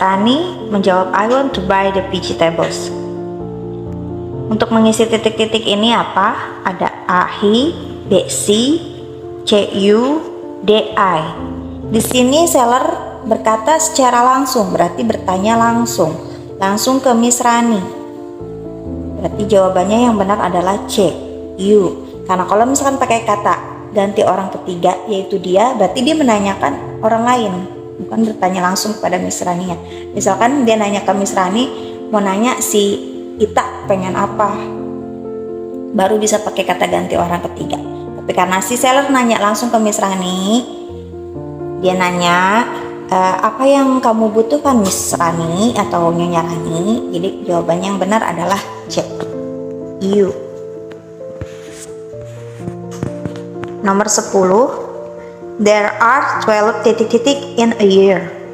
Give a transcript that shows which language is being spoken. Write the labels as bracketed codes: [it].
[id] Rani menjawab, [en] I want to buy the vegetables. [id] Untuk mengisi titik-titik ini apa? Ada A, he, B, C, C, you, D, I. Di sini seller berkata secara langsung, berarti bertanya langsung ke Miss Rani. Berarti jawabannya yang benar adalah C, you. Karena kalau misalkan pakai kata ganti orang ketiga yaitu dia, berarti dia menanyakan orang lain, bukan bertanya langsung kepada Miss Rani ya. Misalkan dia nanya ke Miss Rani, mau nanya si Ita pengen apa, baru bisa pakai kata ganti orang ketiga. Tapi karena si seller nanya langsung ke Miss Rani, dia nanya apa yang kamu butuhkan Miss Rani atau Nyonya Rani, jadi jawabannya yang benar adalah C, you. Nomor 10. [en] There are 12 [id] titik-titik [en] in a year.